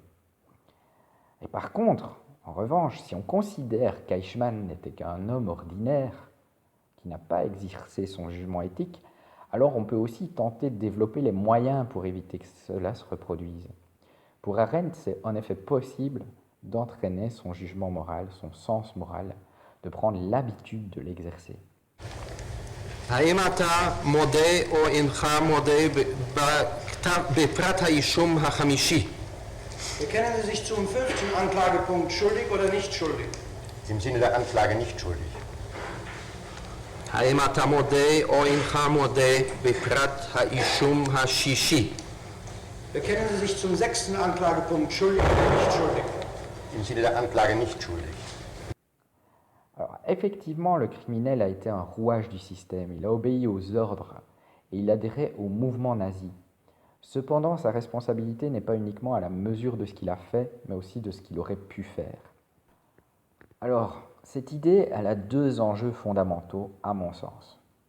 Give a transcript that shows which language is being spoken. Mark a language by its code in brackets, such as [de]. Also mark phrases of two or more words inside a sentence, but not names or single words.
[fr] Et par contre, en revanche, si on considère qu'Eichmann n'était qu'un homme ordinaire, qui n'a pas exercé son jugement éthique, alors on peut aussi tenter de développer les moyens pour éviter que cela se reproduise. Pour Arendt, c'est en effet possible d'entraîner son jugement moral, son sens moral, de prendre l'habitude de l'exercer. [he] האם אתה מודה או אינך מודה בפרט האישום החמישי? [de] Bekennen Sie sich zum 5. Anklagepunkt schuldig oder nicht schuldig? Im Sinne der Anklage nicht schuldig. [he] האם אתה מודה או אינך מודה בפרט האישום השישי? [de] Bekennen Sie sich zum 6. Anklagepunkt schuldig oder nicht schuldig? Im Sinne der Anklage nicht schuldig. [fr] Alors, effectivement, le criminel a été un rouage du système, il a obéi aux ordres et il adhérait au mouvement nazi. Cependant, sa responsabilité n'est pas uniquement à la mesure de ce qu'il a fait, mais aussi de ce qu'il aurait pu faire. Alors, cette idée, elle a deux enjeux fondamentaux, à mon sens.